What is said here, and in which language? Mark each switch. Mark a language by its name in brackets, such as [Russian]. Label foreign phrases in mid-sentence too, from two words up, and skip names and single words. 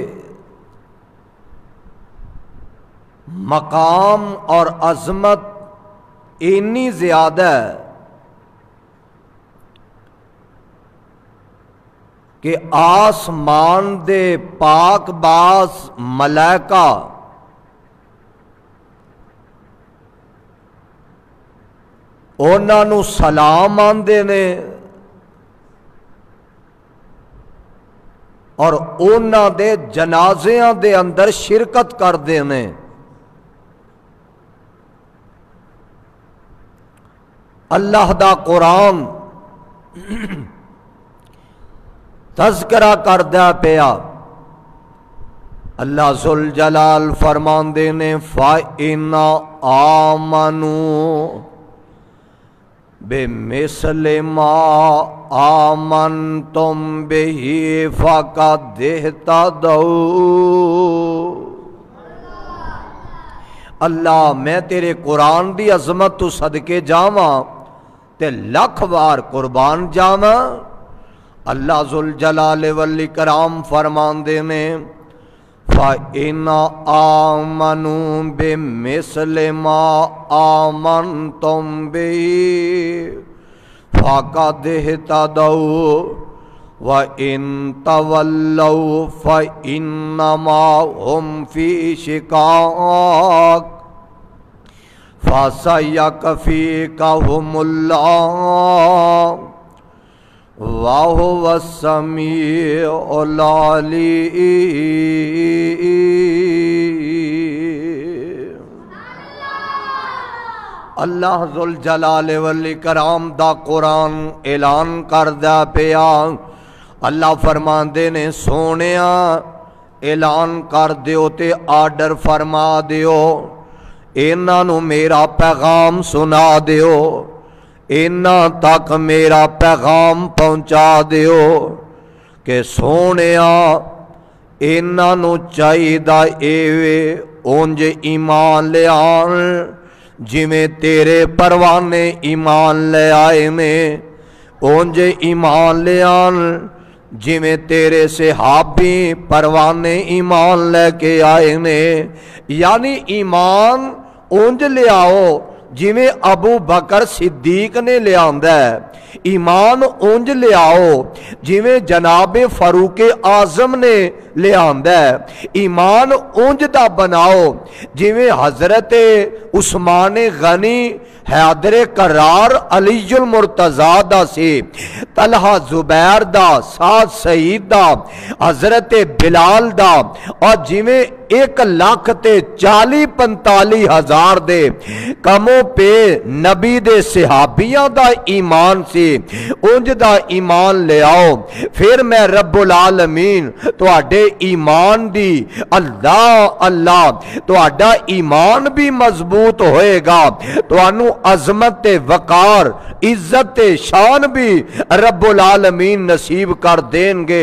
[Punjabi] مقام اور عظمت اتنی زیادہ ہے کہ آسمان دے پاک باز ملائکہ انہاں نو سلام آندے نے اور انہاں دے جنازیاں دے اندر شرکت کردے نے۔ اللہ دا قرآن تذکرہ کردہ پیا، اللہ ذوالجلال فرماندے نے [Arabic] فَإِنَّ آمَنُوا بِمِثْلِ مَا آمَنْتُمْ بِهِ فَقَدْ اهْتَدَوْا۔ [Punjabi] اللہ میں تیرے قرآن دی عظمت تو صدقے جاواں تے لکھ وار قربان جاواں۔ اللہ ذوالجلال والاکرام فرماندے نے [Arabic] فَإِنَّ آمَنُوا بِمِثْلِ مَا آمَنْتُمْ بِهِ فقد اهتدوا وإن تولوا فإنما هم في شقاق فسيكفيكهم الله وهو السميع العليم۔ [Punjabi] اللہ ذوالجلال والاکرام دا قرآن اعلان کردہ پیا۔ اللہ فرماندے نے سونیا اعلان کر دیو تے آرڈر فرما دیو، انہاں نو میرا پیغام سنا دیو، انہاں تک میرا پیغام پہنچا دیو کہ سونیا انہاں نو چاہیدا ایوے اونج ایمان لے آن جویں تیرے پروانے ایمان لے آئے نے، اونج ایمان لے آن جویں تیرے صحابی پروانے ایمان لے کے آئے نے، یعنی ایمان اونج لے آؤ جویں ابو بکر صدیق نے لے آندا ہے، ایمان اونج لے آؤ جویں جناب فاروق اعظم نے لے آندا ہے، ایمان اونج دا بناؤ جویں حضرت عثمان غنی، حیدر کرار، علی المرتضیٰ دا سی، طلحہ زبیر دا، سعد سعید دا، حضرت بلال دا، اور جویں 1,40,45,000 دے کموں پہ نبی دے صحابیاں دا ایمان سی، انج دا ایمان لے آؤ، پھر میں رب العالمین تو آڈے ایمان دی اللہ اللہ تو آڈا ایمان بھی مضبوط ہوئے گا، تو انو عظمت وقار عزت شان بھی رب العالمین نصیب کر دیں گے۔